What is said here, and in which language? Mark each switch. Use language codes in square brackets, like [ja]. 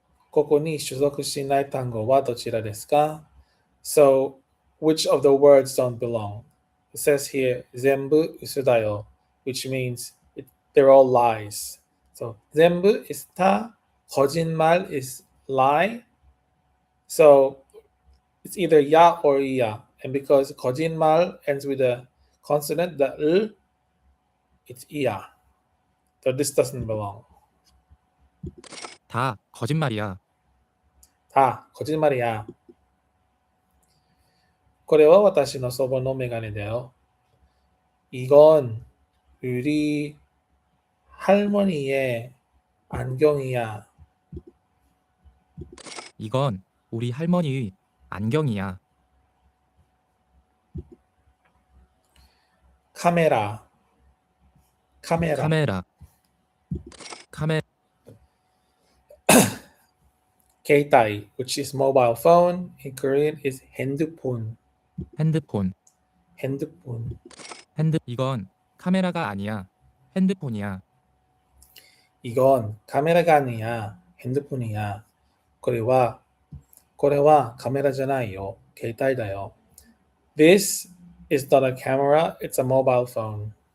[ja] ここに所属しない単語はどちらですか? [en] So, which of the words don't belong? It says here, [ja] 全部嘘だよ, [en] which means they're all lies. So, 全部 is 다, 거짓말 is lie. So, it's either ya or iya. And because 거짓말 ends with a consonant, the l, it's iya. So this doesn't belong. [ko] 다 거짓말이야. 다 거짓말이야. [ja] これは私の祖母のメガネだよ. [ko] 이건 우리 할머니의 안경이야. 이건 우리 할머니의 안경이야. 카메라. 카메라. [en] 케이타이, which is mobile phone. In Korean is 핸드폰. [ko] 핸드폰. 핸드폰. 이건 카메라가 아니야. 핸드폰이야. 이건 카메라가 아니야. 핸드폰이야. [ja] これはカメラじゃないよ. 케이타이다요. [en] This is not a camera, it's a mobile phone.